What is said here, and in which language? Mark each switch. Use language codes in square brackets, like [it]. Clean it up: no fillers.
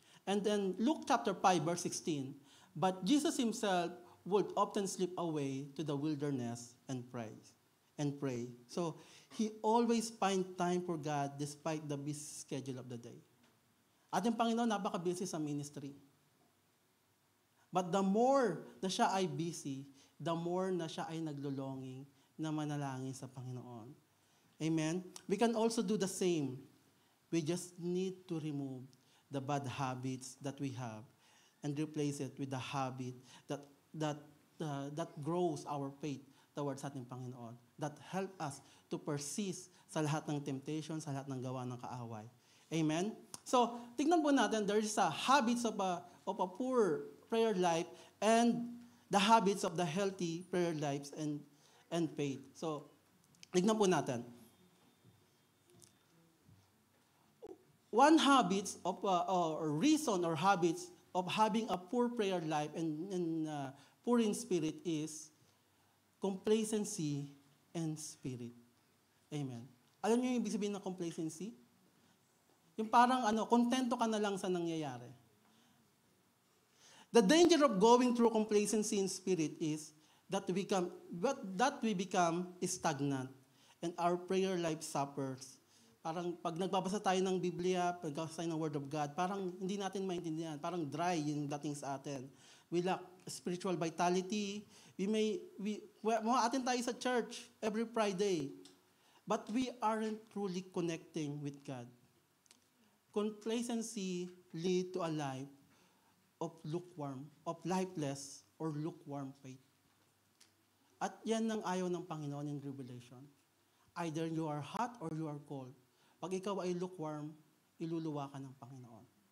[en] And then Luke chapter 5 verse 16, but Jesus himself would often slip away to the wilderness and pray. So he always find time for God despite the busy schedule of the day. [tl] Ating Panginoon napaka-busy sa ministry. [en] But the more [tl] na siya ay busy, [en] the more [tl] na siya ay naglulonging na manalangin sa Panginoon. [en] Amen? We can also do the same. We just need to remove the bad habits that we have and replace it with the habit that grows our faith towards ating Panginoon that help us to persist [tl] sa lahat ng temptation, sa lahat ng gawa ng kaaway. [en] Amen? [tl] So, tignan po natin, [en] there is a habits of a poor prayer life and the habits of the healthy prayer lives and faith. [tl] So, tignan po natin. [en] One habits of or reason or habits of having a poor prayer life and poor in spirit is complacency and spirit. Amen. [tl] Alam niyo yung ibig sabihin ng complacency? Yung parang kontento ka na lang sa nangyayari. [en] The danger of going through complacency in spirit is that we become stagnant and our prayer life suffers. [tl] Parang pag nagbabasa tayo ng Biblia, pag nagbabasa tayo ng Word of God, parang hindi natin maintindihan. Parang dry yung dating sa atin. [en] We lack spiritual vitality. [tl] Atin tayo sa church every Friday. [en] But we aren't truly connecting with God. Complacency lead to a life of lukewarm, of lifeless, or lukewarm faith. [tl] At yan ang ayaw ng Panginoon [en] in Revelation. Either you are hot or you are cold. [tl] Pag ikaw ay lukewarm, iluluwa ka ng Panginoon.